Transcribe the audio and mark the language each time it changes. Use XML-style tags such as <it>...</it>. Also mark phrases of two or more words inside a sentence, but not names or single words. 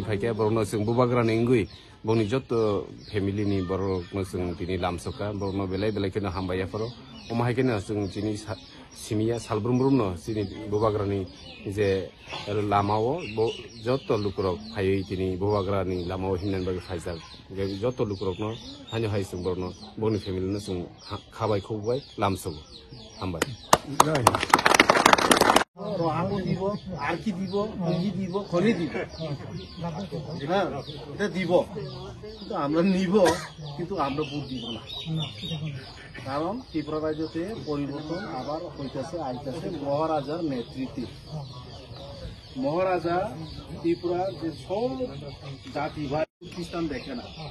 <trp>फायखा बरनो जों बुबाग्रान इंगुइ बनि जत फेमिलिनि बरनो जों दिनै लामसका बरनो बेलाय बेलायखनो हामबायाफोर अमाहायखनो जों दिनै सिमिया सालब्रुमब्रुमनो जोंनि बुबाग्रानि जे लामाव जत लुकरक फायै दिनै बुबाग्रानि लामाव हिन्नानि बागै फायजाक जत लुकरकनो हानि हाय जों बरनो बनि फेमिलिनो जों खाबाय खौबाय लामसक हामबाय</trp> <bn>রহাঙ্গ দিব আর কি দিব পুঁজি দিব খনি দিব হ্যাঁ এটা দিব কিন্তু আমরা নিব কিন্তু আমরা ভোট দিব না কারণ ত্রিপুরা রাজ্যতে পরিবর্তন আবার হইতেছে আইতেছে মহারাজার নেতৃত্বে মহারাজা ত্রিপুরার যে সব জাতি ভাই খ্রিস্টান দেখে না</bn>